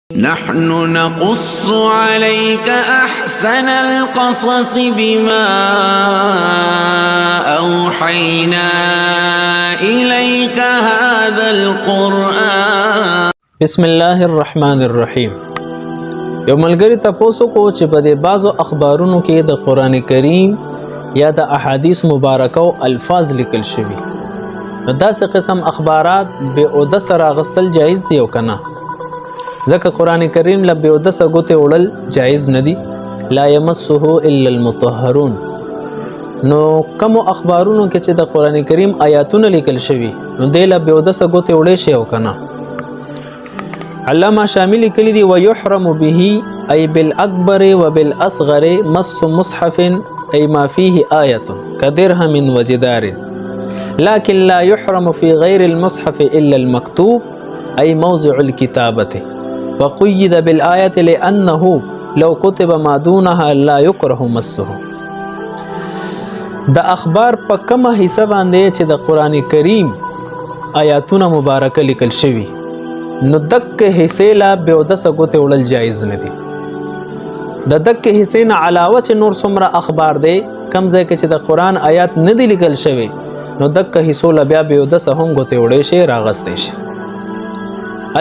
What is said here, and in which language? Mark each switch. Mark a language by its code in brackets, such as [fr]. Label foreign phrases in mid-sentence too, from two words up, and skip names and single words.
[ar] نحن نقص عليك أحسن القصص بما أوحينا إليك هذا القرآن. بسم الله الرحمن الرحیم. [ps] یو ملګری تاسو کو چې په دې بعضو اخبارونو کې د قران کریم یا د احادیث مبارکه او الفاظ لیکل شوي. داسې قسم اخبارات به او د سره غستل جایز دی او کنه، ځکه قران کریم له به او د سره ګوته وړل جایز نه دی. [ar] لا يمسه الا المطهرون. [ps] نو کوم اخبارونو کې چې د قران کریم آیاتونه لیکل شوي نو د له به او د سره ګوته وړي شي او کنه. علامه شامل کلی دی [ar] ويحرم به ای بالاکبر وبالاصغر مس مصحف ای ما فيه آیه كدرهم وجدار لكن لا يحرم في غير المصحف الا المكتوب ای موضع الكتابه وقيد بالآية لأنه لو كتب ما دونها لا يكره مسه. [ps] د اخبار په کومه حصہ باندې چې د قران کریم آیاتونه مبارکه لیکل شوي نو دک حصے لا به او د سګوته وړل جایز نه دي. د دک حصے نه علاوه چې نور څومره اخبار دي کم ځای کې چې د قران آیات نه دي لیکل شوي نو دک حصو لا بیا به او د سهم غوته وړي شي راغستې شي.